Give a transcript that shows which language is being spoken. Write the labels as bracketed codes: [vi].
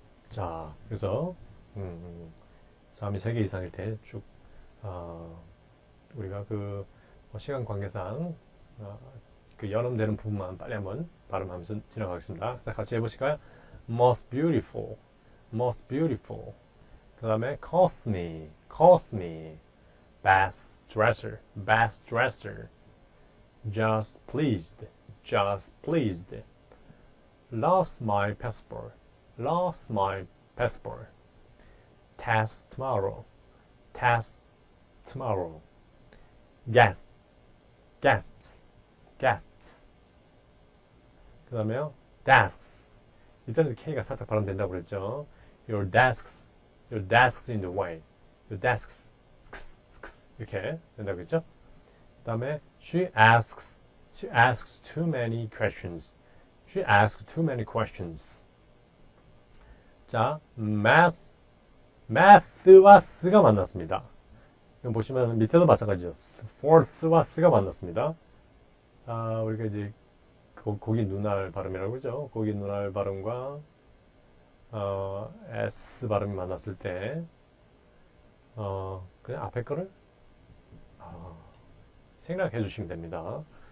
[ko] 자, 그래서 자음이 3개 이상일 때 쭉 우리가 그 시간 관계상 그 연음되는 부분만 빨리 한번 발음하면서 지나가겠습니다. 같이 해보실까요? [en] Most beautiful, most beautiful. [ko] 그 다음에 [en] cost me, cost me. Best dresser, best dresser. Just pleased, just pleased. Lost my passport, lost my passport. Test tomorrow, test tomorrow. Guests, guests, guests. [ko] 그 다음에요, desks. 일단은 K가 살짝 발음된다고 그랬죠. [en] Your desks in the way. Your desks, [ko] 이렇게 된다고 그랬죠. 그 다음에 [en] she asks too many questions. She asks too many questions. [ko] 자, math와 s가 만났습니다. 이거 보시면 밑에도 마찬가지죠. fourth와 s가 만났습니다. 우리가 이제 고기 눈알 발음이라고 그러죠. 고기 눈알 발음과 S 발음이 만났을 때 그냥 앞에 거를 생략해 주시면 됩니다.